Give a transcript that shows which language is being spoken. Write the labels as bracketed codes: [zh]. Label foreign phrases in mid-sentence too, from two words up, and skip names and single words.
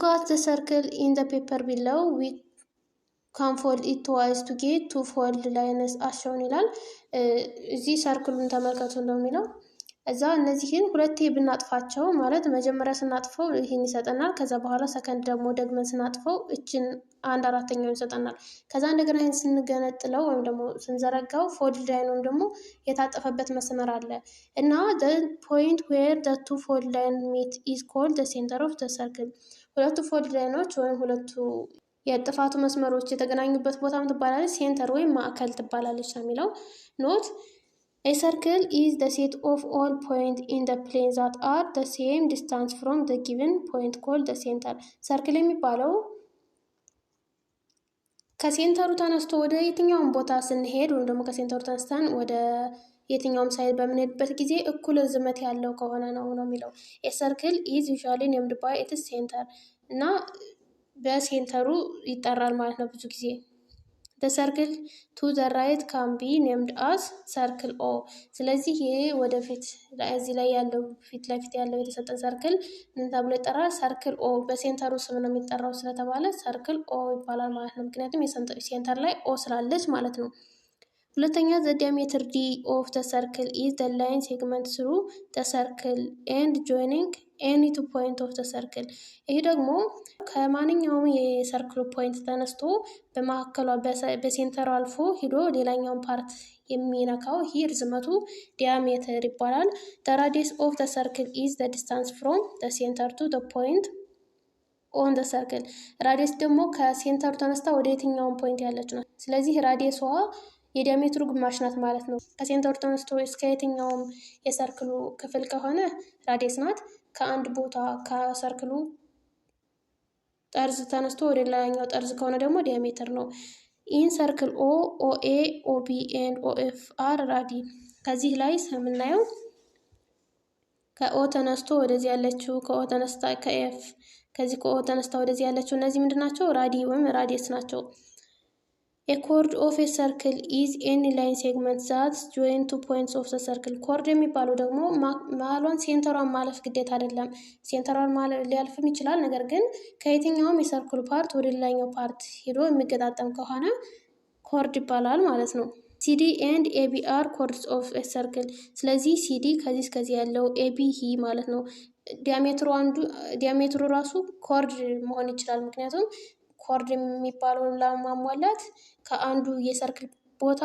[en] at the circle in the paper below we can fold it twice to get two fold lines [am] አሻውን ይላል። እዚህ ሰርክሉን ተመልከቱ ነው የሚለው። እዛ እነዚህን ሁለቴ ብናጥፋቸው ማለት መጀመሪያ ስናጥፈው ይህን ይሰጠናል። ከዛ በኋላ ሰከንድ ደግሞ ደግመን ስናጥፈው እችን 1/4 ይሰጠናል። ከዛ እንደገና ይህን ስንገነጥለው ወይም ደግሞ ስንዘረጋው [en] fold line [am] ወይም ደግሞ የታጠፈበት መስመር አለ እና [en] the point where the two fold line meet is called the center of the circle። [am] ሁለቱ ፎልድ ላይኖች ወይም ሁለቱ የጥፋቱ መስመሮች የተገናኙበት ቦታ ትባላለች ሴንተር ወይም ማዕከል ትባላለች ነው የሚለው። [en] ኖት a circle is the set of all points in the plane that are the same distance from the given point called the center። [am] ሰርክል የሚባለው ከሴንተሩ ተነስቶ ወደ የትኛውም ቦታ ስንሄድ ወይም ደግሞ ከሴንተሩ ተነስተን ወደ የትኛውም ሳይድ በምንሄድበት ጊዜ እኩል ርዝመት ያለው ከሆነ ነው የሚለው። [en] a circle is usually named by its center [am] እና በሴንተሩ ይጠራል ማለት ነው ብዙ ጊዜ። [en] the circle to the right can be named as circle O። [am] ስለዚህ ይሄ ወደፊት እዚህ ላይ ያለው ፊት ለፊት ያለው የተሰጠን ሰርክል ምን ተብሎ ይጠራል? ሰርክል ኦ። በሴንተሩ ስም ነው የሚጠራው ስለተባለ ሰርክል ኦ ይባላል ማለት ነው። ምክንያቱም ሴንተር ላይ ኦ ስላለች ማለት ነው። ሁለተኛ [en] the diameter d of the circle is the line segment through the circle and joining any two point of the circle። [am] ይሄ ደግሞ ከማንኛውም የሰርክሉ ፖይንት ተነስቶ በማዕከሏ በሴንተሩ አልፎ ሂዶ ሌላኛውን ፓርት የሚነካው ይህ ርዝመቱ ዲያሜትር ይባላል። [en] the radius of the circle [am] is the distance from the center to the point on the circle። ራዲየስ ደግሞ ከሴንተሩ ተነስታ ወደ የትኛውን ፖይንት ያለች ነው። ስለዚህ ራዲየሷ የዲያሜትሩ ግማሽ ናት ማለት ነው። ከሴንተሩ ተነስቶ እስከ የትኛውም የሰርክሉ ክፍል ከሆነ ራዲየስ ናት። ከአንድ ቦታ ከሰርክሉ ጠርዝ ተነስቶ ወደ ሌላኛው ጠርዝ ከሆነ ደግሞ ዲያሜትር ነው። [en] in circle O OA OB and OF are radii። [am] ከዚህ ላይ የምናየው ከኦ ተነስቶ ወደዚህ ያለችው ከኦ ተነስታ ከኤፍ ከዚህ ከኦ ተነስታ ወደዚህ ያለችው እነዚህ ምንድን ናቸው? ራዲ ወይም ራዲየስ ናቸው። [en] A chord of a circle is any line segment that join two points of the circle። [am] ኮርድ የሚባለው ደግሞ መሀሏን ሴንተሯን ማለፍ ግዴታ አይደለም። ሴንተሯን ሊያልፍም ይችላል። ነገር ግን ከየትኛውም የሰርክሉ ፓርት ወደ ሌላኛው ፓርት ሄዶ የሚገጣጠም ከሆነ ኮርድ ይባላል ማለት ነው። [en] CD and AB are chords of a circle። [am] ስለዚህ ሲዲ ከዚህ እስከዚህ ያለው ኤቢ ሂ ማለት ነው። ዲያሜትሩ ራሱ ኮርድ መሆን ይችላል። ምክንያቱም ኮርድ የሚባለውን ለማሟላት ከአንዱ የሰርክል ቦታ